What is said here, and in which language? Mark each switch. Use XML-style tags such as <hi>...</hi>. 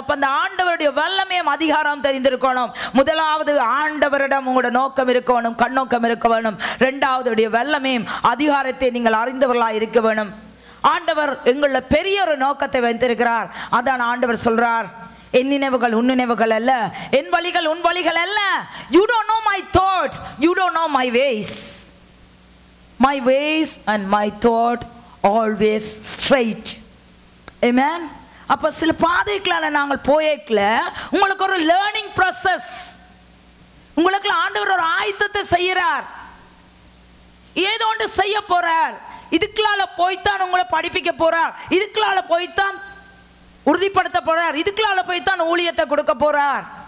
<ta>அப்ப அந்த ஆண்டவருடைய வல்லமையும் அதிகாரம் தெரிந்திருக்கணும். முதலாவது ஆண்டவரிடம் உங்களோட நோக்கம் இருக்கணும், கண்ணோக்கம் இருக்க வேணும். இரண்டாவது வல்லமையும் அதிகாரத்தை நீங்கள் அறிந்தவர்களாக இருக்க வேணும். ஆண்டவர் எங்கள பெரிய ஒரு நோக்கத்தை வைத்திருக்கிறார். அதான் ஆண்டவர் சொல்றார், என் நினைவுகள் உன் நினைவுகள் அல்ல, என் வழிகள் உன் வழிகள் அல்ல.</ta> <en>You don't know my thought, you don't know my ways. My ways and my thought always straight. Amen.</en> <ta>அப்ப சில பாதைகளால நாங்கள் போயேக்கல, உங்களுக்கு ஒரு லேர்னிங் ப்ராசஸ், உங்களுக்கு ஆண்டவர் ஒரு ஆயத்தத்தை செய்கிறார், ஏதோ ஒன்று செய்ய போறார். இதுக்குள்ளால போய்த்தான் உங்களை படிப்பிக்க போறார், இதுக்குள்ளால போய்த்தான் உறுதிப்படுத்த போறார், இதுக்குள்ளால போய்த்தான் ஊழியத்தை கொடுக்க போறார்.</ta>